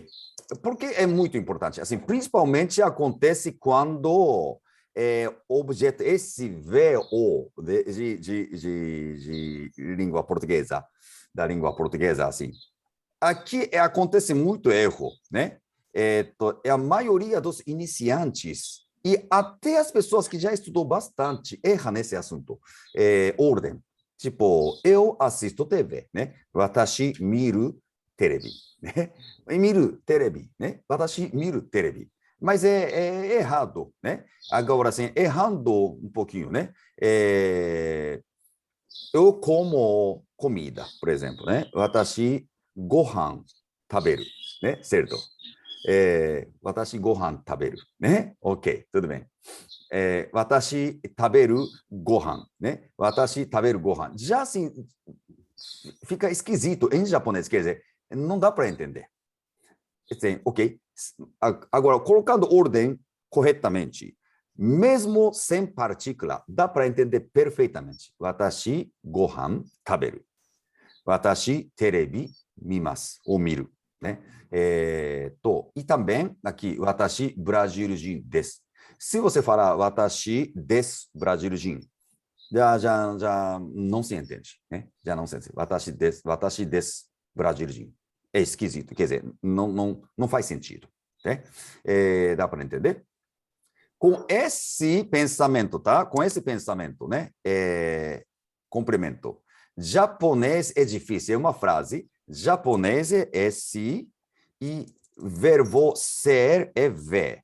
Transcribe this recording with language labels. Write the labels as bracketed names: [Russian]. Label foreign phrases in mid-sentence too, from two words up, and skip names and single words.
[Portuguese] Por que é muito importante? Assim, principalmente acontece quando objeto SVO de língua portuguesa, da língua portuguesa, assim. Aqui acontece muito erro, né? A maioria dos iniciantes e até as pessoas que já estudou bastante erram nesse assunto. Ordem. Tipo, eu assisto TV, né? [Japanese] 私見るテレビ, né? 見るテレビ, né? 私見るテレビ. [Portuguese] Mas é errado, né? Agora, assim, errando um pouquinho, né? Eu como comida, por exemplo, né? [Japanese] 私ご飯食べる, [Portuguese] né? Certo? [Japanese] 私ご飯食べる, [Portuguese] né? Ok, tudo bem. [Japanese] 私食べるご飯, né? 私食べるご飯. [Portuguese] Já assim, fica esquisito em japonês, quer dizer, não dá para entender. Ok. Agora, colocando ordem corretamente, mesmo sem partícula, dá para entender perfeitamente. [Japanese] 私ご飯食べる. 私テレビ見ます, [Portuguese] ou miru. Né? E também, aqui, watashi brasileiro desu. Se você falar [Japanese] 私です [Portuguese] brasileiro, já não se entende. Né? Já não se entende. [Japanese] 私です brasileiro. [Portuguese] É esquisito, quer dizer, não faz sentido. Né? Dá para entender? Com esse pensamento, tá? Com esse pensamento, né? Complemento. Japonês é difícil, é uma frase. Japonês é se e verbo ser é ver.